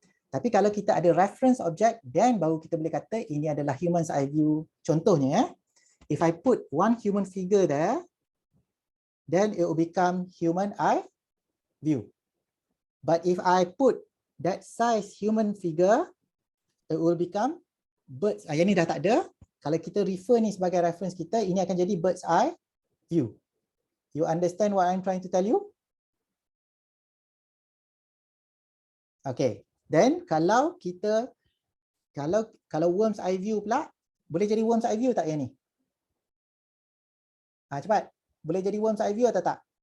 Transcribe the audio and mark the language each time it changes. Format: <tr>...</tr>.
<ms>Tapi kalau kita ada reference object, then baru kita boleh kata ini adalah human's eye view.</ms> <en>Contohnya, if I put one human figure there, then it will become human eye view. But if I put that size human figure, it will become bird's eye.</en> <ms>Yang ni dah tak ada. Kalau kita refer ni sebagai reference kita, ini akan jadi bird's eye view.</ms> <en>You understand what I'm trying to tell you?</en> <ms>Okay. Then kalau kita kalau worm's eye view pula, boleh jadi worm's eye view tak yang ni? Cepat. Boleh jadi worm's eye view atau tak?</ms>